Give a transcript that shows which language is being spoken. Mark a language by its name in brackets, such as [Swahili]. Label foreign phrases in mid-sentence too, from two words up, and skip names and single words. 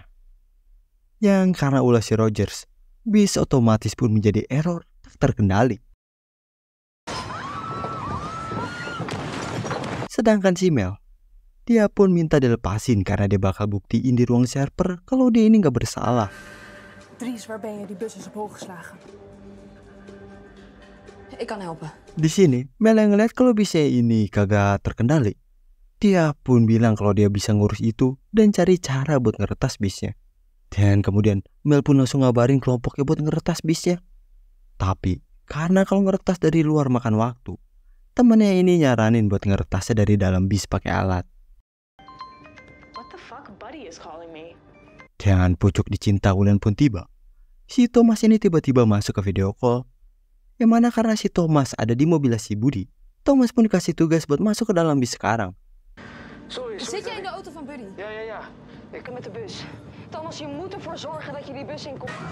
[Indonesian] Yang karena ulah si Rogers, bis otomatis pun menjadi error tak terkendali. Sedangkan si Mel, dia pun minta dilepasin karena dia bakal buktiin di ruang server kalau dia ini gak bersalah. [Dutch] Dries, waar ben je? Die bus is op hol geslagen. Ik kan helpen. [Indonesian] Di sini, Mel yang ngeliat kalau bisnya ini kagak terkendali. Dia pun bilang kalau dia bisa ngurus itu dan cari cara buat ngeretas bisnya. Dan kemudian Mel pun langsung ngabarin kelompoknya buat ngeretas bisnya. Tapi karena kalau ngeretas dari luar makan waktu, temennya ini nyaranin buat ngeretasnya dari dalam bis pakai alat. [English] What the fuck, buddy is calling me. [Indonesian] Dan pucuk dicinta Wulan pun tiba. Si Thomas ini tiba-tiba masuk ke video call. Yang mana karena si Thomas ada di mobil si Budi, Thomas pun dikasih tugas buat masuk ke dalam bis sekarang. [Dutch] Zit jij in de auto van Buddy? Ja. Ik kom met de bus. Thomas, je moet ervoor zorgen dat je die bus in komt.